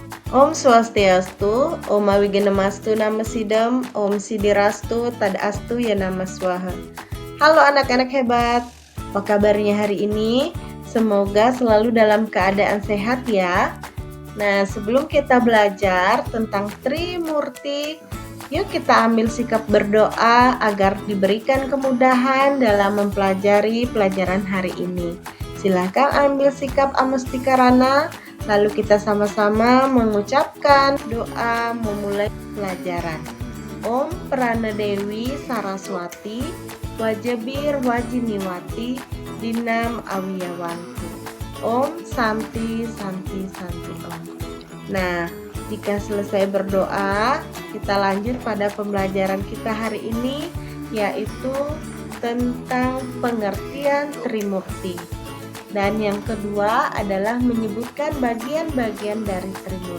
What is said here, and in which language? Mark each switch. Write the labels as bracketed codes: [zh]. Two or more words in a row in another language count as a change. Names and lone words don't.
[sa] Om Swastiastu, Om Awigenemastu Nama Sidam, Om Sidirastu, Tadastu Ya Nama Swaha. [id] Halo anak-anak hebat, apa kabarnya hari ini? Semoga selalu dalam keadaan sehat ya. Nah, sebelum kita belajar tentang Trimurti, yuk kita ambil sikap berdoa agar diberikan kemudahan dalam mempelajari pelajaran hari ini. Silakan ambil sikap Amustikarana, lalu kita sama-sama mengucapkan doa memulai pelajaran. [sa] Om Pranadewi Saraswati, Wajabir Wajiniwati, Dinam Awiyawantu. Om Santi Santi Santi Om. [id] Nah, jika selesai berdoa, kita lanjut pada pembelajaran kita hari ini, yaitu tentang pengertian Trimurti. Dan yang kedua adalah menyebutkan bagian-bagian dari Trimurti.